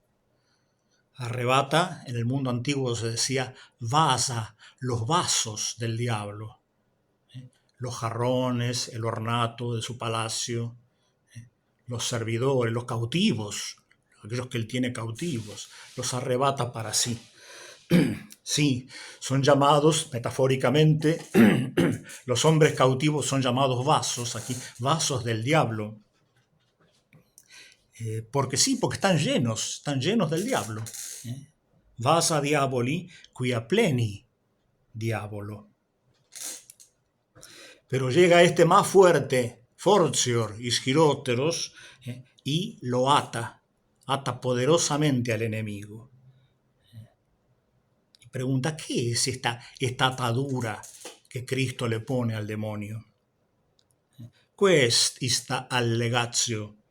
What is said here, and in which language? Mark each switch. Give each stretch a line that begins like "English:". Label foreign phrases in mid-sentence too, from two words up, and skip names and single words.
Spanish: Arrebata, en el mundo antiguo se decía, vasa, los vasos del diablo, los jarrones, el ornato de su palacio, los servidores, los cautivos, aquellos que él tiene cautivos, los arrebata para sí. Sí, son llamados, metafóricamente, los hombres cautivos son llamados vasos, aquí, vasos del diablo. Porque están llenos del diablo.
Latin: Vasa diaboli, quia pleni diabolo.
Spanish: Pero llega este más fuerte,
Latin: fortior, isgiróteros,
Spanish: y lo ata poderosamente al enemigo. Y pregunta, ¿qué es esta atadura que Cristo le pone al demonio?
Latin: Quest ista allegatio.